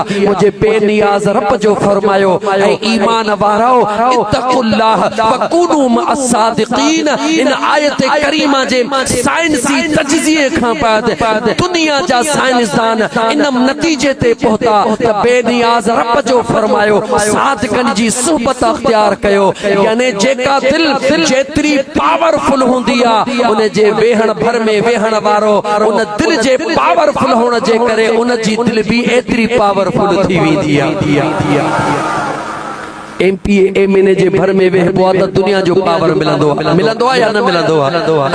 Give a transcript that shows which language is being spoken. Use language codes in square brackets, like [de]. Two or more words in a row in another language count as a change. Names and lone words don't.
[sd] मुंहिंजे बेनियाज़ रब जो फरमायो ऐं ईमान वारो [ar] اتقوا الله وكونوا مع الصادقين. [sd] इन आयत करीमा जे साइंसी तजज़िये खां बाद दुनिया जा साइंसदान इन नतीजे ते पहुता बेनियाज़ रब जो फरमायो सादिकन जी सुहबत अख्तियार कयो यानी जेका दिल जेतरी पावरफुल हुंदी आ उन जे वेहण भर में वेहण वारो उन दिल जे पावरफुल होण जे करे उन जी दिल भी एतरी पावरफुल थी वेंदी आ। MPA MNA जे भर में वेहबो आ त दुनिया जो पावर मिलंदो आ या न मिलंदो आ।